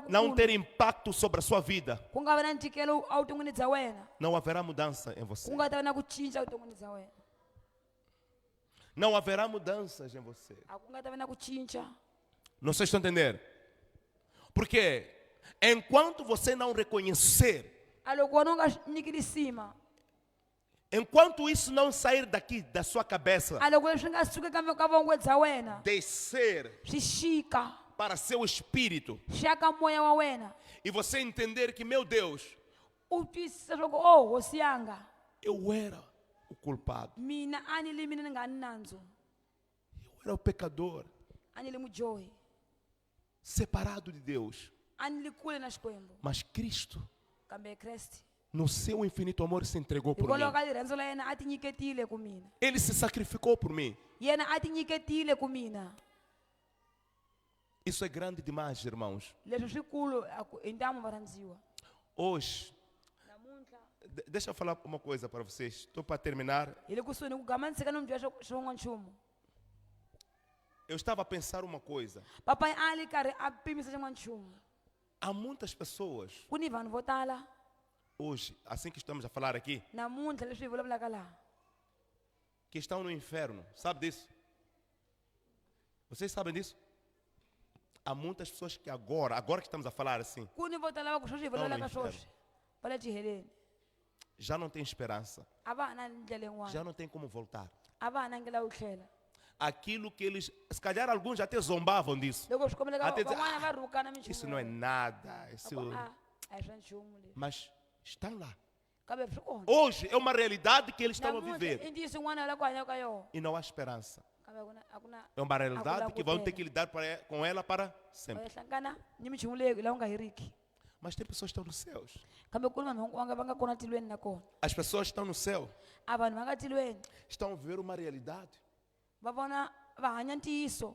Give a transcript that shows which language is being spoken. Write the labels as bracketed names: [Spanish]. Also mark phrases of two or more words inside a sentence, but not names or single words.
[Portuguese] não [Tsonga] kukulu, [Portuguese] ter impacto sobre a sua vida, [Tsonga] ku nga va na ntikelo a vuton'wini bya wena, [Portuguese] não haverá mudança em você. [Tsonga] ku nga ta va na ku cinca vuton'wini bya wena. [Portuguese] Não haverá mudanças em você. [Tsonga] A ku nga ta va na ku cinca. [Portuguese] Não sei se estão entendendo. Porque enquanto você não reconhecer, [Tsonga] A loko wena u nga nyiki risima, [Portuguese] enquanto isso não sair daqui da sua cabeça, [Tsonga] a loko leswi nga suki ka vongwe bya wena [Portuguese] descer [Tsonga] swi xika [Portuguese] para seu espírito [Tsonga] xi ya ka moya wa wena, [Portuguese] e você entender que, meu Deus, [Tsonga] u twisisa leswaku o hosi yanga [Portuguese] eu era o culpado, [Tsonga] mina a ni le mina ni nga ni nandzu, [Portuguese] eu era o pecador, [Tsonga] a ni le mudyohi, [Portuguese] separado de Deus. [Tsonga] a ni le kule na xikwembu, [Portuguese] Mas Cristo, [Tsonga] kambe Kreste [Portuguese] no seu infinito amor, se entregou por mim. [Tsonga] hikwalaho ka rirhandzu la yena a ti nyiketile ku mina, [Portuguese] Ele se sacrificou por mim. [Tsonga] yena a ti nyiketile ku mina. [Portuguese] Isso é grande demais, irmãos. [Tsonga] Leswi swikulu hi ntamu varhandziwa. [Portuguese] Hoje, [Tsonga] Namuntlha [Portuguese] deixa eu falar uma coisa para vocês. Estou para terminar. [Tsonga] hi le kusuhi ni ku gamaniseka no mi byela xin'wanchumu. [Portuguese] Eu estava a pensar uma coisa. [Tsonga] Papai a li karhi a pimisa xin'wanchumu. [Portuguese] Há muitas pessoas [Tsonga] Ku ni vanhu vo tala [Portuguese] hoje, assim que estamos a falar aqui, [Tsonga] namuntlha leswi hi vulavulaka laha [Portuguese] que estão no inferno. Sabe disso? Vocês sabem disso? Há muitas pessoas que agora que estamos a falar assim, [Tsonga] ku ni vo tala va ku sweswi hi vulavulaka [Portuguese] inferno. [Tsonga] swoswi va le tiheleni [Portuguese] já não tem esperança, [Tsonga] a va ha na ndlela yin'wana, [Portuguese] já não tem como voltar. [Tsonga] a va ha na ndlela yo tlhela. [Portuguese] Aquilo que eles, se calhar alguns até zombavam disso. [Tsonga] Loko swi kombeleka [Portuguese] Até dizer, [Tsonga] van'wana va rhukana minchumu [Portuguese] Isso não é nada. Isso... [Tsonga] a hi swa nchumu leswi, [Portuguese] Mas estão lá. [Tsonga] kambe swi kona. [Portuguese] Hoje é uma realidade que eles estão a [Tsonga] Namuntlha i [Portuguese] viver [Tsonga] ntiyiso yin'wana va le ku hanyaka ka yona, [Portuguese] e não há esperança. [Tsonga] kambe a ku na [Portuguese] É uma realidade que vão ter que lidar com ela para [Tsonga] va [Portuguese] sempre. [Tsonga] ya hlangana ni minchumu leyi laha ku nga heriki, [Portuguese] Mas tem pessoas que estão nos céus. [Tsonga] kambe ku ni vanhu va nga kona tilweni na kona. [Portuguese] As pessoas que estão no céu [Tsonga] A vanhu va nga tilweni [Portuguese] estão a viver uma realidade [Tsonga] va vona va hanya ntiyiso